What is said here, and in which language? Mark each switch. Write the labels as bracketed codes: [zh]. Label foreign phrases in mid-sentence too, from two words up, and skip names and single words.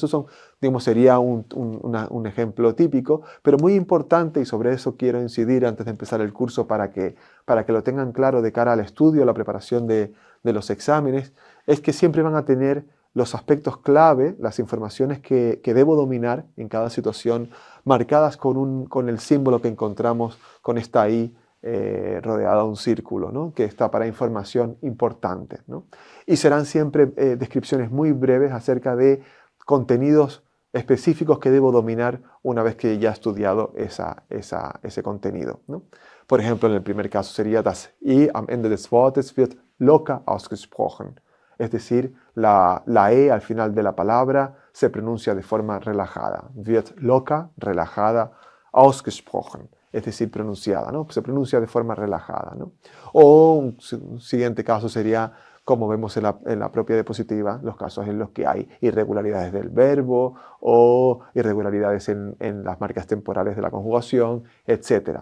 [es] Eso sería un ejemplo típico, pero muy importante, y sobre eso quiero incidir antes de empezar el curso para que lo tengan claro de cara al estudio, la preparación de los exámenes, es que siempre van a tener los aspectos clave, las informaciones que debo dominar en cada situación, marcadas con el símbolo que encontramos con esta I rodeada de un círculo, ¿no? Que está para información importante, ¿no? Y serán siempre descripciones muy breves acerca de contenidos específicos que debo dominar una vez que ya he estudiado ese contenido, ¿no? Por ejemplo, en el primer caso sería [de] das I am Ende des Wortes wird locker ausgesprochen. [es] Es decir, la E al final de la palabra se pronuncia de forma relajada. [de] Wird locker, relajada, ausgesprochen. [es] Es decir, pronunciada, ¿no? Se pronuncia de forma relajada, ¿no? O un siguiente caso sería, como vemos en la propia diapositiva, los casos en los que hay irregularidades del verbo o irregularidades en las marcas temporales de la conjugación, etc.